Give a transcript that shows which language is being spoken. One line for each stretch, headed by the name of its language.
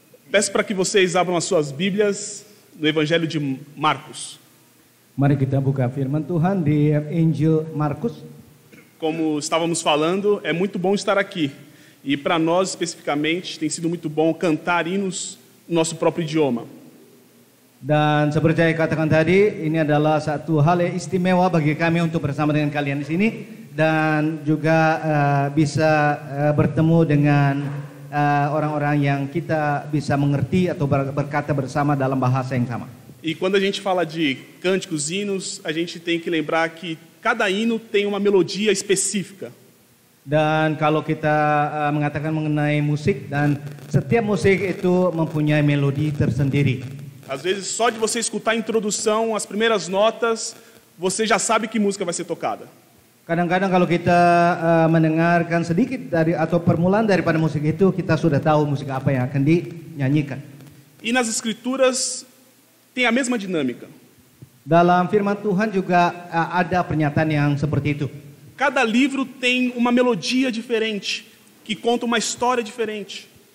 Portuguese: Peço para que vocês abram as suas Bíblias no Evangelho de Marcos.
Indonesian: Mari kita buka firman Tuhan di Injil Markus.
Portuguese: Como estávamos falando, é muito bom estar aqui. E para nós, especificamente, tem sido muito bom cantar hinos no nosso próprio idioma.
Indonesian: Dan seperti saya katakan tadi, ini adalah satu hal yang istimewa bagi kami untuk bersama dengan kalian di sini dan juga bisa bertemu dengan orang-orang yang kita bisa mengerti atau berkata bersama dalam bahasa yang sama.
Portuguese: E quando a gente fala de cânticos, hinos, a gente tem que lembrar que cada hino tem uma melodia específica.
Indonesian: Dan kalau kita mengatakan mengenai musik, dan setiap musik itu mempunyai melodi tersendiri.
Portuguese: Às vezes, só de você escutar a introdução, as primeiras notas, você já sabe que música vai ser tocada.
Indonesian: Kadang-kadang kalau kita mendengarkan sedikit dari atau permulaan daripada musik itu, kita sudah tahu musik apa yang akan dinyanyikan.
Portuguese: E nas escrituras tem a mesma dinâmica.
Indonesian: Dalam firman Tuhan juga ada pernyataan yang seperti itu.
Portuguese: Cada livro tem uma melodia diferente, que conta uma história diferente.